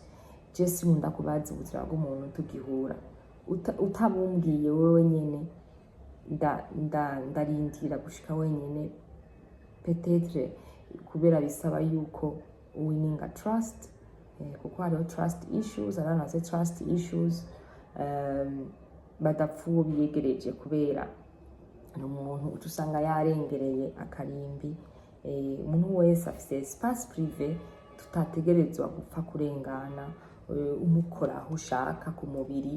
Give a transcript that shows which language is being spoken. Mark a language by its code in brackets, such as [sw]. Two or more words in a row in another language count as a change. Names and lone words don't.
[rn] Je sinkunda kubaza ubuzima bw'umuntu tugihura, utabumbwiye wewe nyene ndarindira gushika wenyene, peut-être kubera bisaba yuko winninga trust, kuko hariho [en] trust issues, [rn] aranaze [en] trust issues, [rn] badapfuwe biyegereje kubera n'umuntu uca usanga yarengereye akarimbi. Umuntu wese afise [fr] espace privé, [rn] tutategerezwa gupfa kurengana umukora aho ushaka ku mubiri.